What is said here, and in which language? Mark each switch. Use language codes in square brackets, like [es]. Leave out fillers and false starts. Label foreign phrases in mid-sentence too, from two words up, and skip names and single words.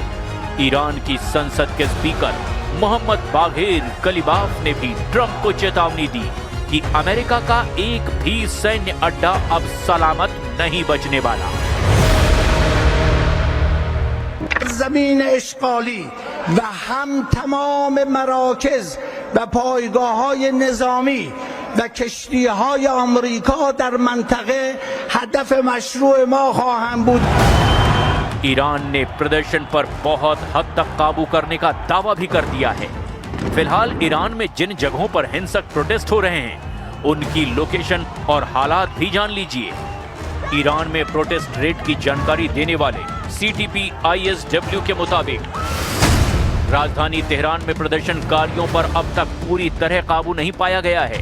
[hi] ईरान की संसद के स्पीकर मोहम्मद बाघेर कलिबाफ ने भी ट्रंप को चेतावनी दी कि अमेरिका का एक भी सैन्य अड्डा अब सलामत नहीं बचने वाला। [fa] زمین اشغالی و هم تمام مراکز و پایگاه‌های نظامی و کشتی‌های آمریکا در منطقه هدف مشروع ما خواهند بود. [hi] ईरान ने प्रदर्शन पर बहुत हद तक काबू करने का दावा भी कर दिया है। फिलहाल ईरान में जिन जगहों पर हिंसक प्रोटेस्ट हो रहे हैं, उनकी लोकेशन और हालात भी जान लीजिए। ईरान में [en] protest rate [hi] की जानकारी देने वाले CTP-ISW के मुताबिक राजधानी तेहरान में प्रदर्शनकारियों पर अब तक पूरी तरह काबू नहीं पाया गया है।